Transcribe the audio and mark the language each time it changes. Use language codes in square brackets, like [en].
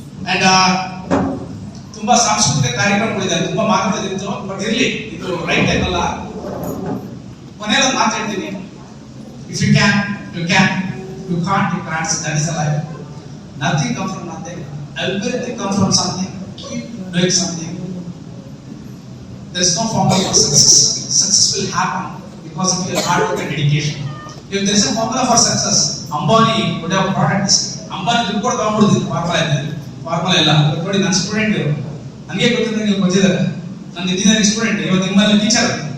[kn] And ತುಂಬಾ ಸಾಂಸ್ಕೃತಿಕ ಕಾರ್ಯಕ್ರಮಗಳಿದೆ, ತುಂಬಾ ಮಾತಾಡೋದಿತ್ತು, ಬಟ್ ಇರ್ಲಿ, ಇದು ರೈಟ್ ಟೈಮ್ ಅಲ್ಲ. ಕೊನೆಯಲ್ಲಿ ಮಾತು ಹೇಳ್ತೀನಿ, [en] If you can you can, you can't you can't, that is a life. Nothing comes from nothing, everything comes from something. Keep doing something. There is no formula for success. Success will happen because of your hard work and dedication. If there is a formula for success, Ambani would have brought this. [kn] Ambani ದುಡ್ಡು ಕೊಟ್ಟು ತಗೊಂಡ್ಬಿಡ್ತಿದ್ರು, formula ಇಲ್ಲ. ನೋಡಿ, ನನ್ನ student ನನಗೆ ಗೊತ್ತಿದ್ದ ನೀವು ಬಂದಿದ್ದಾರೆ, ನನ್ನ ಇಂಜಿನಿಯರಿಂಗ್ ಸ್ಟೂಡೆಂಟ್, ಇವತ್ತು ನಿಮ್ಮಲ್ಲಿ ಟೀಚರ್.